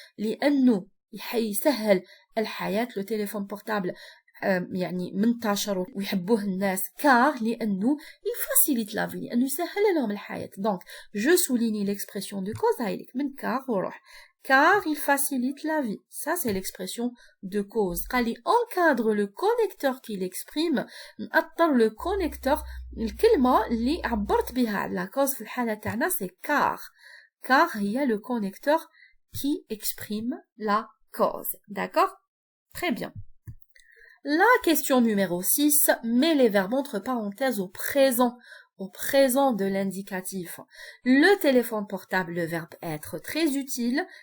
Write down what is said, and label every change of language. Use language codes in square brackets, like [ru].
[ar] لأنه يسهل الحياة. [fr] Le téléphone portable [ar] يعني منتشر ويحبوه الناس [fr] car لأنه il facilite la vie, [ar] لأنه يسهل لهم الحياة. [fr] Donc je souligne l'expression de cause [ar] هايلك من [fr] car وروح. Car il facilite la vie. Ça, c'est l'expression de cause. [ar] قال لي [fr] encadre le connecteur qui l'exprime. نأطر le connecteur. [ar] الكلمة اللي عبرت بها على la cause في الحالة تاعنا [fr] c'est car. Car هي le connecteur qui exprime la cause. D'accord? Très bien. La question numéro 6. Mets les verbes entre parenthèses au présent. Au présent de l'indicatif. Le téléphone portable, le verbe être, très utile.